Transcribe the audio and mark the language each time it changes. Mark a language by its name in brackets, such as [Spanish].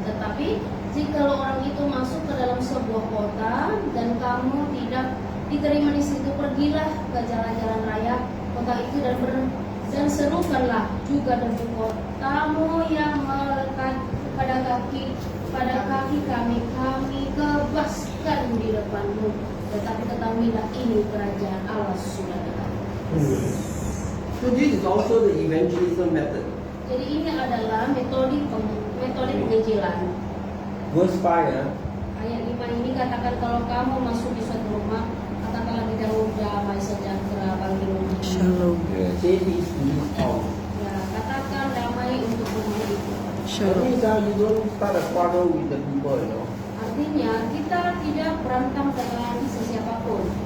[Indonesian] Tetapi jikalau orang itu masuk ke dalam sebuah kota dan kamu tidak diterima di situ, pergilah ke jalan-jalan raya kota itu dan serukanlah juga dengan kotamu yang melekat pada kaki kami bebaskan di depanmu. Tetapi ketahuilah ini kerajaan Allah sudah dekat. [English] So this is also the evangelism method. [Indonesian] Jadi ini adalah metode penginjilan. [English] Verse 5, ya. [Indonesian] Ayat 5 ini katakan kalau kamu masuk di suatu rumah, katakanlah di dalam damai sejahtera bagi rumah ini. [Hebrew] Shalom. [English] Say peace to his house. [Indonesian] Ya, katakan damai untuk rumah itu. [English] That means you don't start a quarrel with the people, you know. [Indonesian] Artinya kita tidak berantem dengan sesiapapun.